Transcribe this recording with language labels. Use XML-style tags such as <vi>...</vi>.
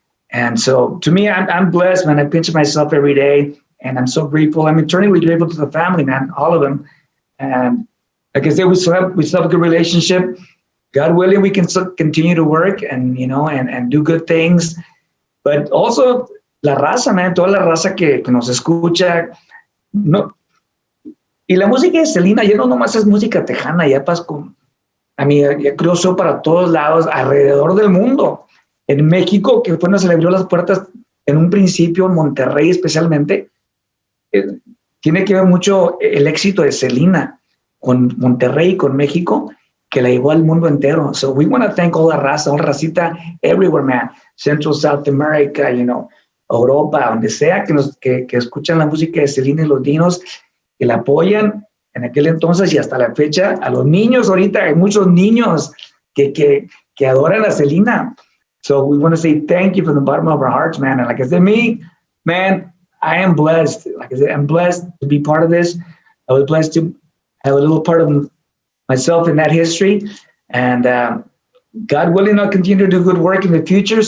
<en>And so to me, I'm blessed, man. I pinch myself every day, and I'm so grateful. I'm eternally grateful to the family, man, all of them. And like I said, we still have a good relationship. God willing, we can still continue to work and do good things. But also</en> <es>la raza, man, toda la raza que nos escucha. No, y la música de Selena ya no nomás es música tejana, ya ya cruzó para todos lados, alrededor del mundo. En México, que fue donde se le abrió las puertas en un principio, en Monterrey especialmente, tiene que ver mucho el éxito de Selena con Monterrey y con México, que la llevó al mundo entero.</es> <en>So we want to thank all</en> <es>la raza, all racita</es> <en>everywhere, man. Central, South America,</en> <es>Europa, donde sea que escuchan la música de Selena y los Dinos, que la apoyan en aquel entonces y hasta la fecha. A los niños ahorita, hay muchos niños que adoran a Selena.</es> <en>So we want to say thank you from the bottom of our hearts, man. And like I said, man, I am blessed. Like I said, I'm blessed to be part of this. I was blessed to have a little part of myself in that history. And God willing, I'll continue to do good work in the future.</en>